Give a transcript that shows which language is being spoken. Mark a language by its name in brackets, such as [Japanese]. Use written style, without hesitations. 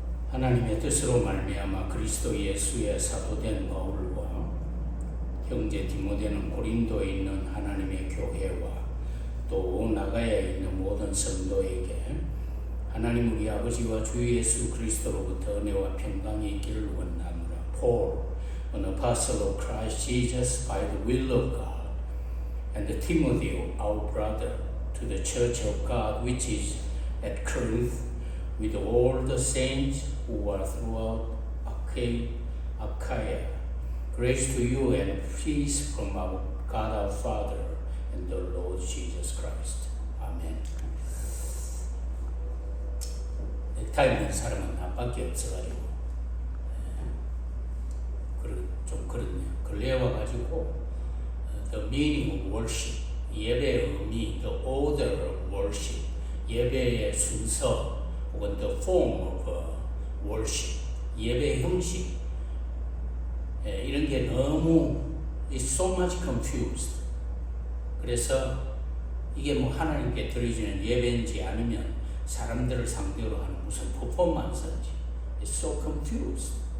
[Korean] 하나님의 뜻으로 말미암아 그리스도 예수의 사도된 바울과 형제 디모데는 고린도에 있는 하나님의 교회와 또 나가야에 있는 모든 성도에게 하나님 우리 아버지와 주 예수 그리스도로부터 은혜와 평강이 있기를 원하노라. [English] Paul, an apostle of Christ Jesus by the will of God, and Timothy, our brother, to the church of God which is at Corinth, with all the saints who are throughout Achaia. Grace to you and peace from our God our Father and the Lord Jesus Christ. [Korean] 아멘. 넥타이 있는 사람은 나밖에 없어가지고 좀 그렇네요. 근래에 와가지고 [English] the meaning of worship, [Korean] 예배의 의미, [English] the order of worship, [Korean] 예배의 순서 혹은 [English] the form of worship, [Korean] 예배의 형식, 이런 게 너무 [English] is so much confused. [Korean] 그래서 이게 뭐 하나님께 드려지는 예배인지 아니면 사람들을 상대로 하는 무슨 퍼포먼스인지 [English] it's so confused.